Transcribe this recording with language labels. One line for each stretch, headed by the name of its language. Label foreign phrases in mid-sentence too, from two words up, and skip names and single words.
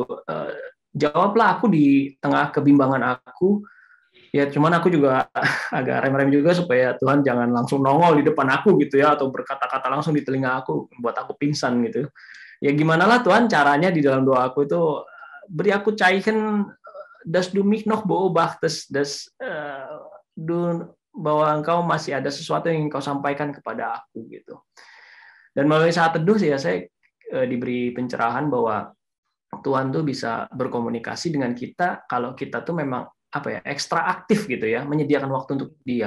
Indonesian: Jawablah aku di tengah kebimbangan aku. Ya, cuman aku juga agak rem-rem juga supaya Tuhan jangan langsung nongol di depan aku gitu ya, atau berkata-kata langsung di telinga aku, buat aku pingsan gitu. Ya gimana lah Tuhan caranya di dalam doa aku itu, beri aku
German: caiken das du mich noch beobachtes,
Indonesian: bahwa engkau masih ada sesuatu yang engkau sampaikan kepada aku gitu. Dan melalui saat teduh ya saya diberi pencerahan bahwa Tuhan tuh bisa berkomunikasi dengan kita kalau kita tuh memang ekstra aktif gitu ya, menyediakan waktu untuk Dia.